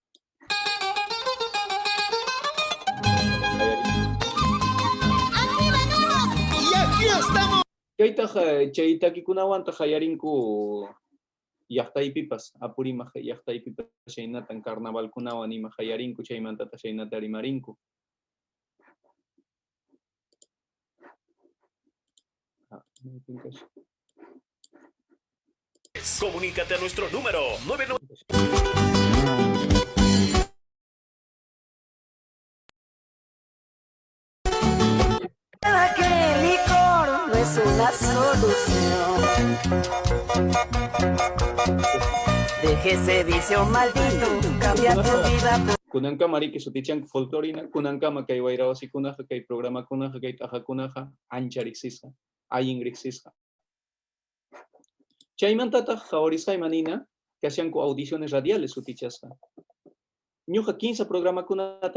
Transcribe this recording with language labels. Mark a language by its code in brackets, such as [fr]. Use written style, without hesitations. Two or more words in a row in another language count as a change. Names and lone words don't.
[qu] kaytaq chay takikunawanta hayarinku llaqtaypipas apurima llaqtaypipas chaynatan carnavalkunawan ima hayarinku chaymantata chaynata rimarinku [es] Comunícate a nuestro número 99. Que el licor no es una solución. Deje ese vicio maldito, cambia tu vida. [qu] Kunankama riki sutichanku folclorina kunankama kay wayrawasikunaqa kay programakunaqa kay t'aqakunaqa ancha riqsisqa ayin riqsisqa chaymantataq hawarisqaymanina kashanku [es] audiciones radiales [qu] sutichasqa ñuqa 15 programakunata